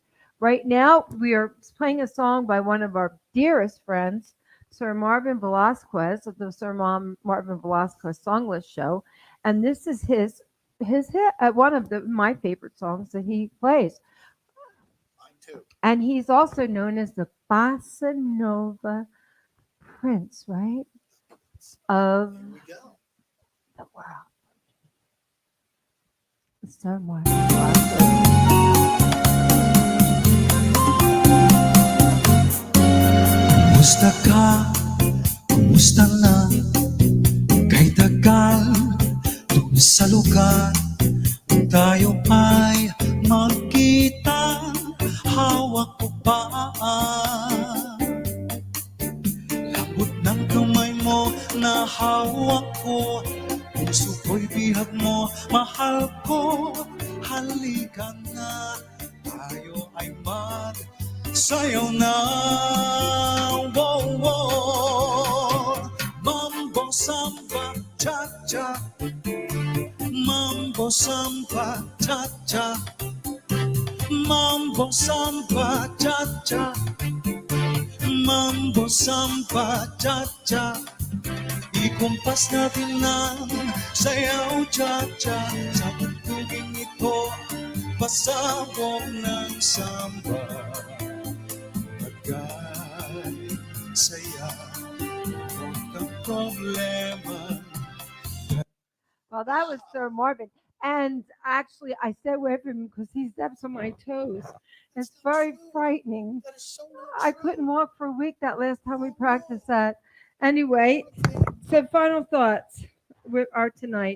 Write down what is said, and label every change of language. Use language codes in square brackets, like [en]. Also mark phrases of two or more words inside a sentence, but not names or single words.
[en] Right now, we are playing a song by one of our dearest friends, Sir Marvin Velasquez of the Marvin Velasquez Songlist Show, and this is his hit, one of my favorite songs that he plays. Mine too. And he's also known as the Bossa Nova Prince, right? Of Here we go. the world. Sir Marvin Velasquez. [tl] Kumusta ka? Kumusta na? Kay tagal dun sa lugar kung tayo ay magkita, hawak ko pa labot ng kamay mo na hawak ko, puso ko'y bihag mo, mahal ko, halika na, tayo ay sayaw na. [en] Wow, wow. Mambo samba cha cha, mambo samba cha cha, mambo samba cha cha, mambo samba cha cha. [tl] Ikumpas natin ng sayaw cha cha sa tugtugin ito. pasabog ng samba, nagay saya, huwag problema. [en] Well, that was Sir Marvin. And actually, I stay away from him because he steps on my toes. It's very frightening. That is so I couldn't walk for a week that last time we practiced that. Anyway, so final thoughts are tonight.